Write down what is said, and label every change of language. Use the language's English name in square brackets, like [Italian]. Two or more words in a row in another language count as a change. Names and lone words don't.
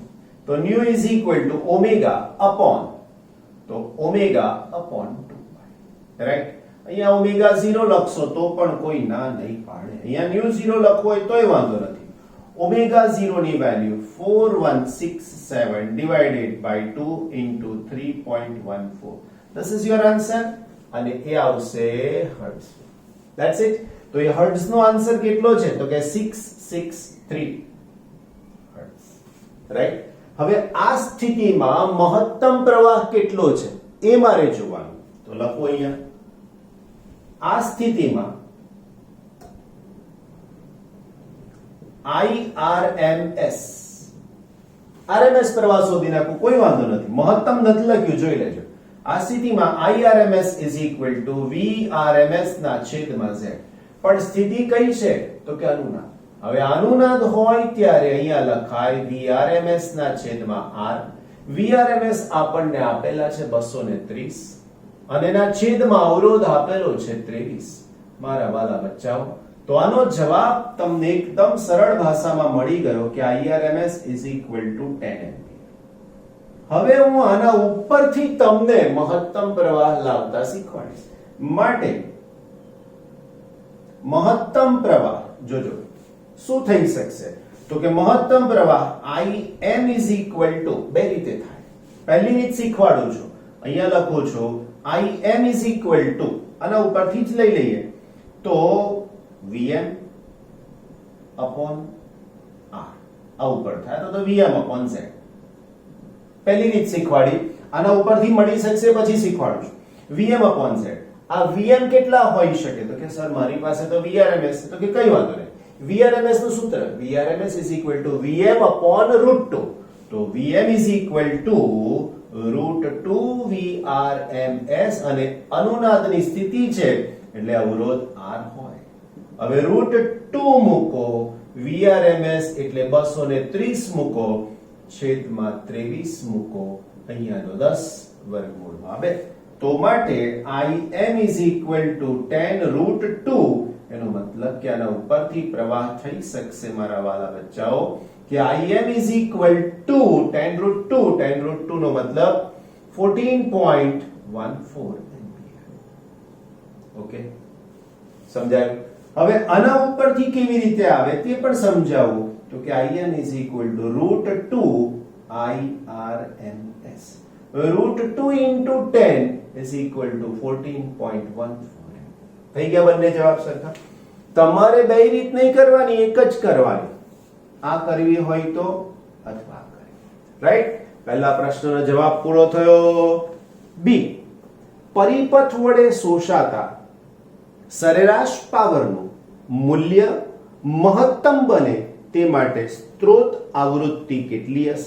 [English] તો nu is equal to omega upon, તો omega upon 2 pi, right. [Gujarati] અહીંયા ઓમેગા 0 લખશો તો પણ કોઈ ના નહીં પાડે. અહીંયા ન્યુ 0 લખવો હોય તોય વાંધો નથી. ઓમેગા 0 ની વેલ્યુ 4167 [English] divided by 2 into 3.14. This is your answer. [Gujarati] અને એ આવશે હર્ટ્ઝ. [English] That's it. [Gujarati] તો એ હર્ટ્ઝ નો આન્સર કેટલો છે? તો કે 663 હર્ટ્ઝ, રાઈટ. હવે આ સ્થિતિમાં મહત્તમ પ્રવાહ કેટલો છે એ મારે જોવાનું. તો લખો અહીંયા આ સ્થિતિમાં RMS પ્રવાહ શોધી નાખો, કોઈ વાંધો નથી. મહત્તમ નથી લખ્યું, જોઈ લેજો. આ સ્થિતિમાં [English] IRMS is equal to VRMS [Gujarati] ના છેદમાં Z. પણ સ્થિતિ કઈ છે? તો કે અનુનાદ. હવે અનુનાદ હોય ત્યારે અહીંયા લખાય VRMS ના છેદમાં R. VRMS આપણને આપેલા છે 230 અને એના છેદમાં અવરોધ આપેલો છે 23. મારા વાલા બચ્ચાઓ, તો આનો જવાબ તમને એકદમ સરળ ભાષામાં મળી ગયો કે [English] IRMS is equal to [Gujarati] 10 એમ્પિયર. હવે હું આના ઉપરથી તમને મહત્તમ પ્રવાહ લાવતા શીખવાડીશ. માટે મહત્તમ પ્રવાહ જોજો શું થઈ શકશે? તો કે મહત્તમ પ્રવાહ [English] IM is equal to [Gujarati] બે રીતે થાય. પહેલી રીત શીખવાડું છું, અહીંયા લખું છું [English] IM is equal to, [Gujarati] આના ઉપરથી જ લઈ લઈએ તો [English] VM upon R. [Gujarati] આ ઉપર થાય તો [English] VM upon Z. [Gujarati] પહેલી રીત શીખવાડી, આના ઉપરથી મળી શકશે પછી શીખવાડું છું. [English] VM upon Z. [Gujarati] આ VM કેટલા હોઈ શકે? તો કે સર મારી પાસે તો VRMS છે. તો કે કઈ વાંધો નહીં. VRMS નું સૂત્ર [English] VRMS is equal to VM upon [Gujarati] √2. તો [English] VM is equal to √2 VRMS [Gujarati] અને અનુનાદની સ્થિતિ છે એટલે અવરોધ R હોય. હવે √2 મૂકો, VRMS એટલે 230 મૂકો, છેદમાં 23 મૂકો, અહીંયાનો 10 વર્ગમૂળમાં 2. તો માટે [English] IM is equal to 10 √2. [Gujarati] એનો મતલબ કે આના ઉપરથી પ્રવાહ થઈ શકશે મારા વાલા બચ્ચાઓ કે [English] IM is equal to [Gujarati] 10 √2 નો મતલબ 14.14 એમ્પિયર. ઓકે, સમજાયું? હવે આના ઉપરથી કેવી રીતે આવે તે પણ સમજાવું તો કે [English] IN is equal to √2 IRMS. √2 into 10 is equal to 14.14. [Gujarati] થઈ ગયા બંને જવાબ સરખા. તમારે બે રીત નહીં કરવાની, એક જ કરવાની. આ કરવી હોય તો અથવા કરવી. રાઈટ? પહેલા પ્રશ્નનો જવાબ પૂરો થયો. બી, પરિપથ વડે શોષાતા સરેરાશ પાવરનું મૂલ્ય મહત્તમ બને તે માટે સ્ત્રોત આવૃત્તિ કેટલી હશે?